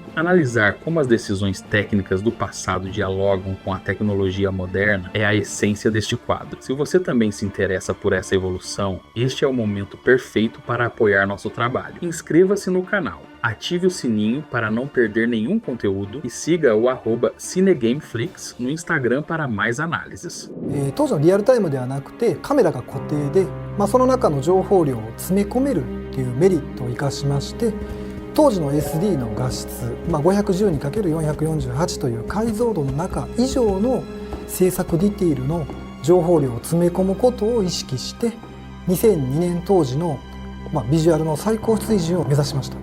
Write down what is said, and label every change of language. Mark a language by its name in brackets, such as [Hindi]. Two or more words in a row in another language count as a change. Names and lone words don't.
[Portuguese] Analisar como as decisões técnicas do passado dialogam com a tecnologia moderna é a essência deste quadro. Se você também se interessa por essa evolução, este é o momento perfeito para apoiar nosso trabalho. Inscreva-se no canal, ative o sininho para não perder nenhum conteúdo e siga o @cinegameflix no Instagram para mais análises. [Japanese] 当時のリアルタイムではなくてカメラが固定で、その中の情報量を詰め込めるっていうメリットを生かしまして、当時の SD の画質、512×448 という解像度の中以上の制作ディティールの情報量を詰め込むことを意識して2002年当時の、ビジュアルの最高水準を目指しました。